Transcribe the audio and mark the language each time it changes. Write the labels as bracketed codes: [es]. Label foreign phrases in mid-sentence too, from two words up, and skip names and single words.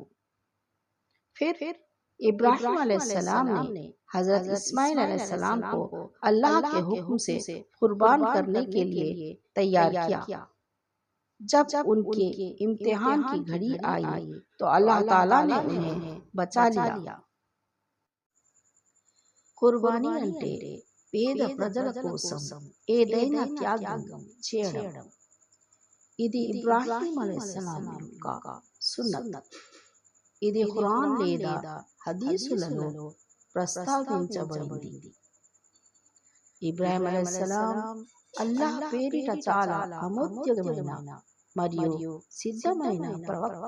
[ur] پھر ابراہیم علیہ السلام نے حضرت اسماعیل علیہ السلام کو اللہ کے حکم سے قربان کرنے کے لیے تیار کیا۔ جب ان کے امتحان کی گھڑی آئی تو اللہ تعالیٰ نے انہیں بچا لیا۔ [te] قربانی అంటే పేద ప్రజల కోసం ఏదైనా త్యాగం చేయడం। ఇది ఇబ్రాహీం అలైహిస్సలాం యొక్క సున్నత్। ఇది ఖురాన్ లేదా హదీసులలో ప్రస్తావించబడింది। ఇబ్రాహీం అలైహిస్సలాం అల్లాహ్ పేరిట చాలా అమోద్యమైన మరియు సిద్ధమైన ప్రవక్త।